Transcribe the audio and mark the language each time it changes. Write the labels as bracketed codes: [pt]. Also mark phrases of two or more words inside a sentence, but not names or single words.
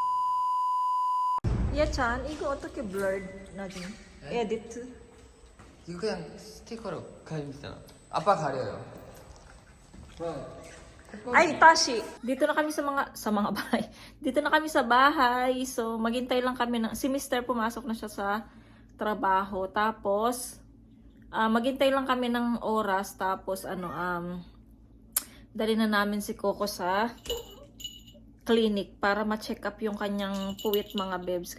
[ko] Yechan, 이거 어떻게 blurred 나중에 edit? 이거 그냥 스티커로 가리잖아. 아빠 가려요. [tl] Ay, Tashi. Dito na kami sa mga bahay. Dito na kami sa bahay. So, maghintay lang kami si Mr. pumasok na siya sa trabaho. Tapos, maghintay lang kami ng oras. Tapos, dali na namin si Coco sa clinic para ma- [en] check up [tl] yung kanyang puwit mga bebs.